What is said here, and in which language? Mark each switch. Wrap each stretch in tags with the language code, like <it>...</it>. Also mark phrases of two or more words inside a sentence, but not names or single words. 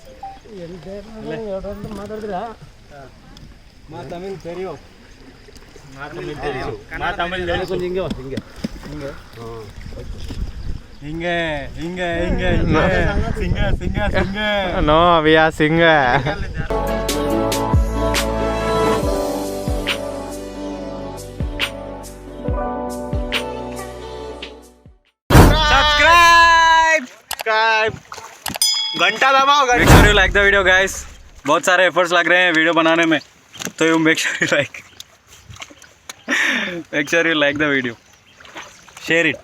<kn>ಮಾತಾಡಿದ್ರಾ</kn> <ta>மா தமிழ் தெரியோ</ta> <kn>ಹಿಂಗೆ ಹಿಂಗೆ ಹಿಂಗೆ ಸಿಂಗ ಸಿಂಗ ಸಿಂಗ</kn> <en>No we are sing.</en> <hi>सब्सक्राइब घंटा दबाओ.</hi> <en>Make sure you like the video guys.</en> <hi>बहुत सारे एफर्ट्स लग रहे हैं वीडियो बनाने में, तो</hi> <en>you make sure you like. Make sure you like the video. Share it.</en>